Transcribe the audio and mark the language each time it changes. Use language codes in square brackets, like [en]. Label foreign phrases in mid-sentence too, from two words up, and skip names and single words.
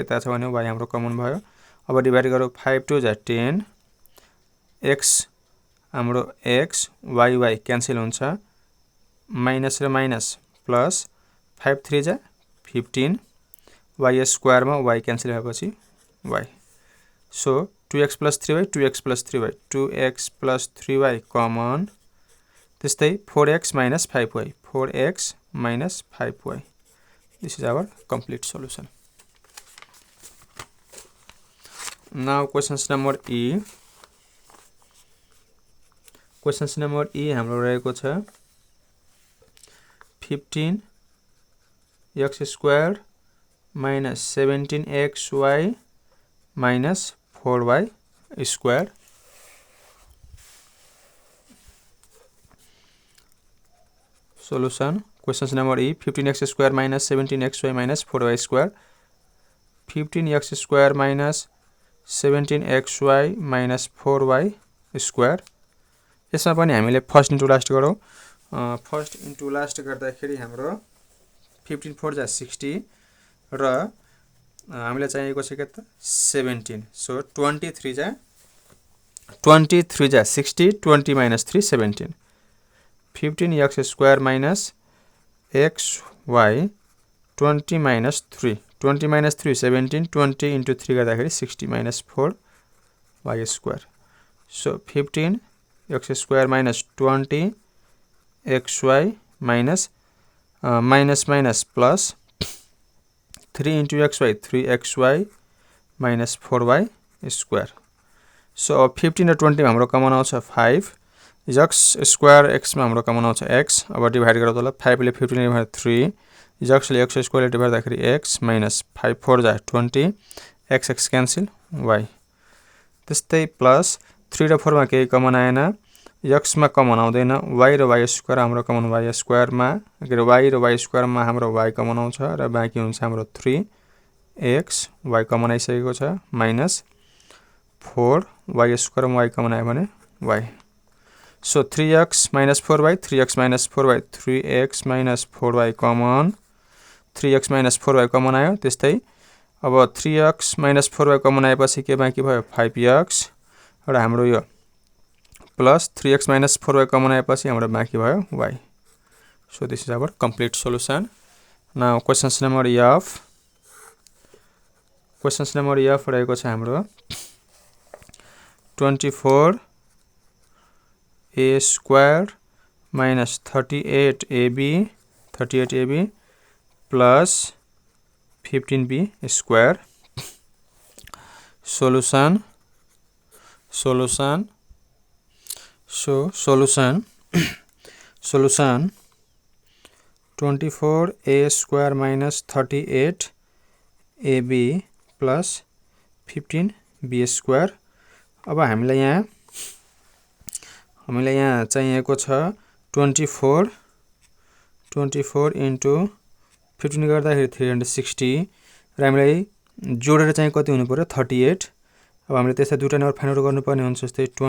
[ne] यता छ भने y हाम्रो कमन भयो अब डिभाइड गरौ 5 2 जा 10 x हाम्रो x y [en] क्यान्सल हुन्छ माइनस र minus plus 5 3 जा 15 y square मा y क्यान्सल भएपछि y so 2x plus 3y 2x plus 3y 2x plus 3y कमन त्यस्तै 4x minus 5y 4x minus 5y this is our complete solution now questions number E [ne] हाम्रो रहेको छ [en] 15x square minus 17xy minus 4y square solution questions number E 15x square minus 17xy minus 4y square 15x square minus 17xy minus 4y square [ne] यसमा पनि हामीले [en] first into last गरौ first into last [ne] गर्दाखेरि हाम्रो [en] 15 4 जा 60 [ne] र हामीले चाहिएको छ के त [en] 17 सो 23 जा 60 20 minus 3 17 15x square minus xy 20 minus 3 20 minus 3 17 20 into 3 गर्दाखेरि 60 minus 4 y square so 15 x square minus 20 xy minus minus plus 3 into xy 3xy minus 4y square so 15 र 20 [ne] मा हाम्रो कमन आउँछ [en] 5 x square x [ne] मा हाम्रो कमन आउँछ [en] x अब डिभाइड [ne] गर्दा होला [en] 5 ले 15 ले 3 is actually x square divide x minus 5 4 जा 20 x x cancel y त्यस्तै प्लस 3 र 4 [ne] मा केही [en] कमन आएन एक्स मा [ne] कमन आउँदैन वाई र [en] y square [ne] हाम्रो [en] common y square [ne] मा वाई र [en] y square [ne] मा हाम्रो [en] y common [ne] आउँछ र बाँकी हुन्छ हाम्रो 3 [en] x y common [ne] आइसकेको छ [en] माइनस 4 y square मा y common [ne] आयो भने [en] y so 3x minus 4y 3x minus 4y 3x minus 4y कमन 3x minus 4y कमन आयो त्यस्तै अब 3x minus 4y कमन आएपछि [ne] के बाँकी भयो [en] 5x र हाम्रो यो प्लस 3x minus 4y कमन [ne] आएपछि हाम्रो बाँकी भयो [en] y so this is our complete solution now questions number f [ne] रहेको छ हाम्रो [en] 24 a square minus 38ab plus 15b square solution solution 24a square minus 38ab plus 15b square [ne] अब हामीलाई यहाँ चाहिएको छ 24 into 15 गर्दाखेरि 360 र हामीलाई जोडेर चाहिँ कति हुनु पर्यो 38 अब हामीले त्यसै दुईटा नम्बर फाइन्ड आउट गर्नुपर्ने हुन्छ जस्तै